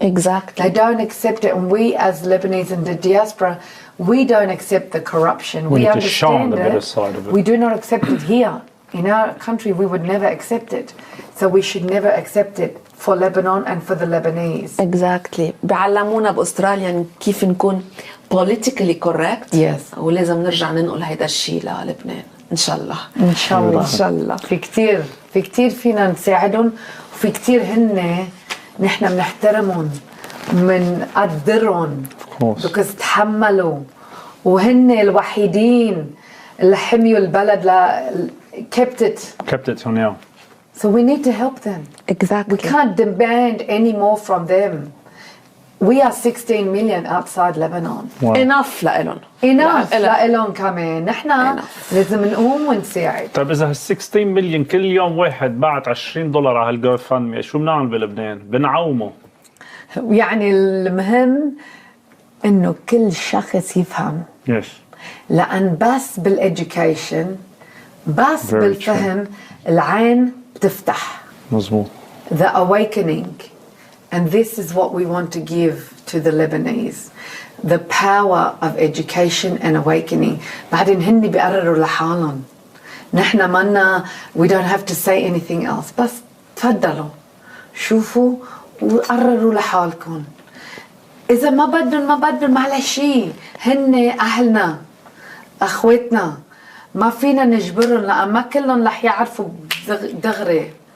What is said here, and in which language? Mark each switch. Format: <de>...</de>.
<en>Exactly. They don't accept it. And we as Lebanese in the diaspora, we don't accept the corruption. We need to show understand the it. better side of it. We do not accept it here. In our country, we would never accept it. So we should never accept it for Lebanon and for the Lebanese. Exactly.</en> <ar>بيعلمونا بأستراليا كيف نكون</ar> <en>politically correct. Yes.</en> <ar>ولازم نرجع ننقل هيدا الشيء للبنان. إن شاء الله. إن شاء الله. إن شاء الله. في كتير فينا نساعدهم، وفي كتير هن نحن بنحترمهم بنقدرهم</ar> <en>because</en> <ar>تحملوا، وهن الوحيدين اللي حميوا البلد</ar> <en>kept it till now. So we need to help them. Exactly. We can't demand any more from them. We are 16 million outside Lebanon. Wow. Enough</en> <ar>لإلهم.</ar> <en>Enough</en> <ar>لإلهم كمان. نحن لازم نقوم ونساعد. طيب إذا 16 مليون كل يوم واحد بعت $20 على هالجو فاند شو بنعمل بلبنان؟ بنعومه. يعني المهم إنه كل شخص يفهم.</ar> <en>Yes.</en> <ar>لأن بس بالeducation بس بالفهم العين تفتح. مظبوط.</ar> <en>The awakening. And this is what we want to give to the Lebanese. The power of education and awakening.</en> <ar>بعدين هن بيقرروا لحالهم. نحن منا</ar> <en>we don't have to say anything else.</en> <ar>بس تفضلوا شوفوا وقرروا لحالكم. إذا ما بدهم معلش هن أهلنا أخوتنا. ما فينا نجبرهم لأن ما كلهم رح يعرفوا دغري.</ar>